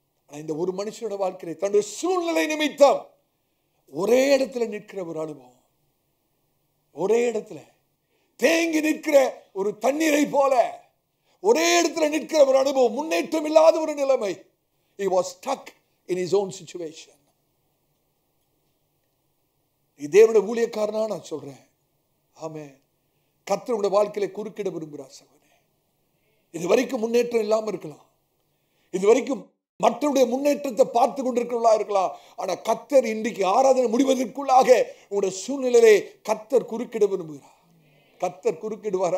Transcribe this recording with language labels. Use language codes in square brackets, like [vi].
[ta] இந்த ஒரு மனுஷனோட வாழ்க்கையை தன்னுடைய சூழ்நிலை நிமித்தம் ஒரே இடத்துல நிற்கிற ஒரு அனுபவம், ஒரே இடத்துல தேங்கி நிற்கிற ஒரு தண்ணீரை போல ஒரே இடத்துல நிற்கிற ஒரு அனுபவம், முன்னேற்றம் இல்லாத ஒரு நிலைமை. [en] He was stuck in his own situation. [ta] தேவனுடைய ஊழியக்காரனா நான் சொல்றேன், ஆமென். கர்த்தருடைய வாழ்க்கையில குறுக்கிட விரும்புகிறார் சகோதரனே. இதுவரைக்கும் முன்னேற்றம் இல்லாம இருக்கலாம், இதுவரைக்கும் மற்றவருடைய முன்னேற்றத்தை பார்த்து கொண்டிருக்கிறவர்களா இருக்கலாம். ஆனா கர்த்தர் இன்றைக்கு ஆராதனை முடிவதற்குள்ளாக உங்களுடைய சூழ்நிலையிலே கர்த்தர் குறுக்கிட விரும்புகிறார். கர்த்தர் குறுக்கிடுவார்.